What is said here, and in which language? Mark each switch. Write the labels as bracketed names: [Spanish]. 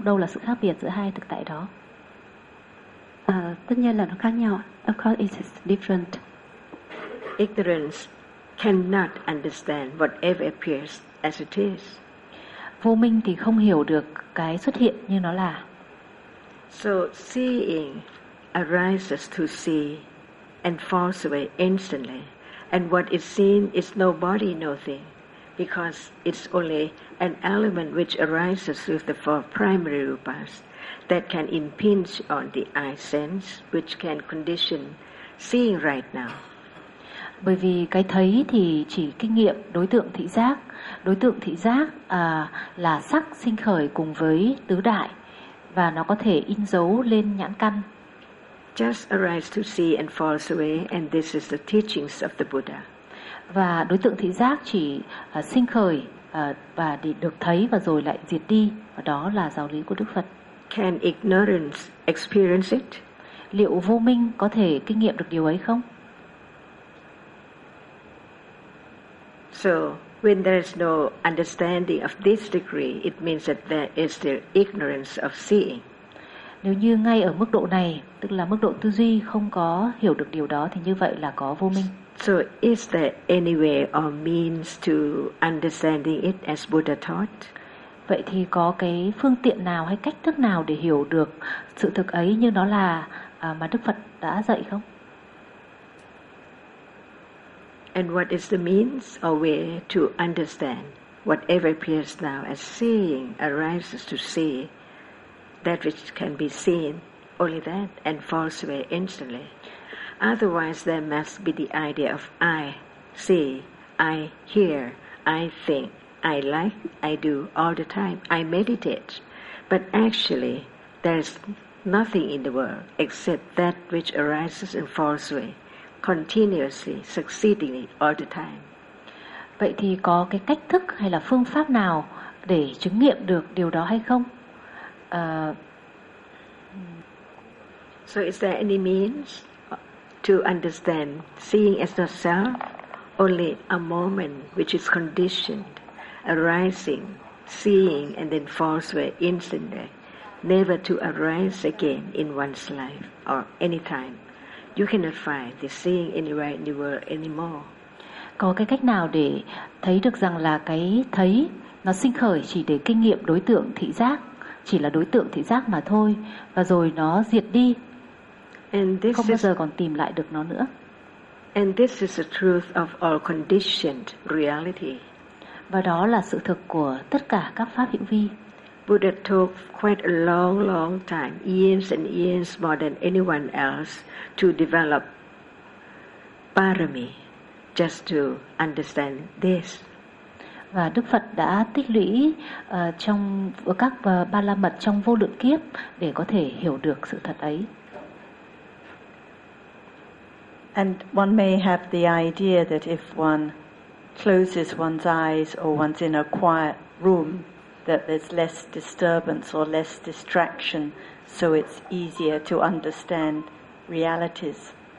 [Vietnamese] Đâu là sự khác biệt giữa hai thực tại đó? Tất nhiên là nó khác nhau. [English] Of course it's different. Ignorance cannot understand whatever appears as it is. [Vietnamese] Vô minh thì không hiểu được cái xuất hiện như nó là. [English] So seeing arises to see and falls away instantly. And what is seen is no body, no thing, because it's only an element which arises with the four primary rupas that can impinge on the eye sense, which can condition seeing right now. [Vietnamese] Bởi vì cái thấy thì chỉ kinh nghiệm đối tượng thị giác. Đối tượng thị giác là sắc sinh khởi cùng với tứ đại, và nó có thể in dấu lên nhãn căn. [English] Just arise to see and falls away, and this is the teachings of the Buddha. [Vietnamese] Và đối tượng thị giác chỉ sinh khởi và để được thấy và rồi lại diệt đi, và đó là giáo lý của Đức Phật. [English] Can ignorance experience it? [Vietnamese] Liệu vô minh có thể kinh nghiệm được điều ấy không? [English] So when there is no understanding of this degree, it means that there is the ignorance of seeing. [Vietnamese] Nếu như ngay ở mức độ này, tức là mức độ tư duy, không có hiểu được điều đó, thì như vậy là có vô minh. [English] So is there any way or means to understanding it as Buddha taught? [Vietnamese] Vậy thì có cái phương tiện nào hay cách thức nào để hiểu được sự thực ấy như nó là mà Đức Phật đã dạy không? [English] And what is the means or way to understand whatever appears now as seeing arises to see that which can be seen only that and falls away instantly? Otherwise, there must be the idea of I see, I hear, I think, I like, I do all the time, I meditate. But actually, there is nothing in the world except that which arises and falls away, continuously, succeedingly, all the time. [Vietnamese] Vậy thì có cái cách thức hay là phương pháp nào để chứng nghiệm được điều đó hay không? [English] So is there any means to understand seeing as not self, only a moment which is conditioned, arising, seeing and then falls away instantly, never to arise again in one's life or any time? You cannot find the seeing anywhere in the world anymore. [Vietnamese] Có cái cách nào để thấy được rằng là cái thấy nó sinh khởi chỉ để kinh nghiệm đối tượng thị giác, chỉ là đối tượng thị giác mà thôi, và rồi nó diệt đi, không bao giờ còn tìm lại được nó nữa. [English] And this is the truth of all conditioned reality. [Vietnamese] Và đó là sự thực của tất cả các pháp hữu vi. [English] Buddha took quite a long, long time, years and years more than anyone else, to develop parami, just to understand this. [Vietnamese] Và Đức Phật đã tích lũy trong các ba la mật trong vô lượng kiếp để có thể hiểu được sự thật ấy. [English] And one may have the idea that if one closes one's eyes or one's in a quiet room, that there's less disturbance or less distraction, so it's easier to understand realities.